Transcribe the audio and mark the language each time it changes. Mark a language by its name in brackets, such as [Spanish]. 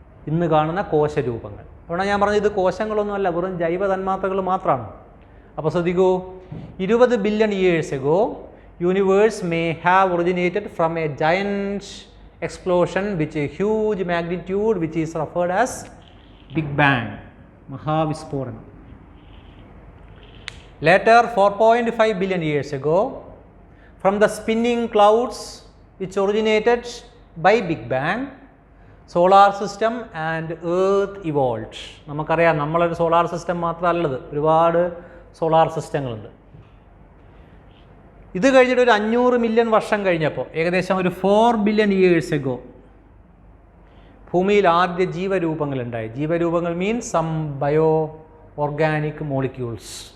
[Malayalam] ഇന്ന് കാണുന്ന കോശരൂപങ്ങൾ. അവിടെ ഞാൻ പറഞ്ഞത് ഇത് കോശങ്ങളൊന്നുമല്ല, വെറും ജൈവ തന്മാത്രകൾ മാത്രമാണ്. അപ്പോൾ ശ്രദ്ധിക്കൂ, [English] 20 billion years ago universe may have originated from a giant explosion which a huge magnitude which is referred as Big Bang, Mahavisporanam. Later 4.5 billion years ago, from the spinning clouds which originated by Big Bang, solar system and earth evolved. [Malayalam] നമുക്കറിയാം, നമ്മളൊരു solar system മാത്രമല്ലത്, ഒരുപാട് solar സിസ്റ്റങ്ങളുണ്ട്. ഇത് കഴിഞ്ഞിട്ട് ഒരു 500 million വർഷം കഴിഞ്ഞപ്പോൾ, ഏകദേശം ഒരു 4 ബില്യൺ ഇയേഴ്സ് എഗോ, ഭൂമിയിൽ ആദ്യ ജീവരൂപങ്ങളുണ്ടായി. [English] ജീവരൂപങ്ങൾ means some bio organic molecules.